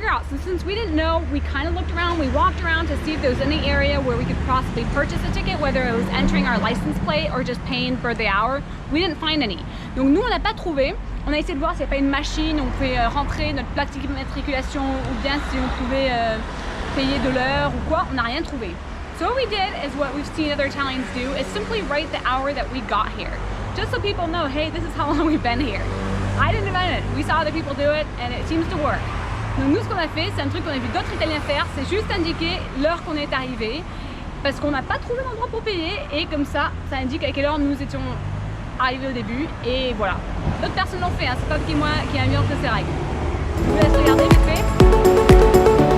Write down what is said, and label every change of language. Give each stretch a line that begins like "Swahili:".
English: So since we didn't know, we kind of looked around, we walked around to see if there was any area where we could possibly purchase a ticket, whether it was entering our license plate or just paying per the hour. We didn't find any.
French: Donc nous, on n'a pas trouvé. On a essayé de voir s'il n'y a pas une machine, on pouvait rentrer notre plaque d'immatriculation, ou bien si on pouvait payer de l'heure ou quoi. On n'a rien trouvé.
English: So what we did is what we've seen other Italians do, is simply write the hour that we got here. Just so people know, hey, this is how long we've been here. I didn't invent it. We saw other people do it, and it seems to work.
French: Donc nous, ce qu'on a fait, c'est un truc qu'on a vu d'autres Italiens faire, c'est juste indiquer l'heure qu'on est arrivé, parce qu'on n'a pas trouvé d'endroit pour payer, et comme ça indique à quelle heure nous étions arrivés au début, et voilà. D'autres personnes l'ont fait, hein, c'est pas que moi qui a mis entre ces règles. Je vous laisse regarder vite fait.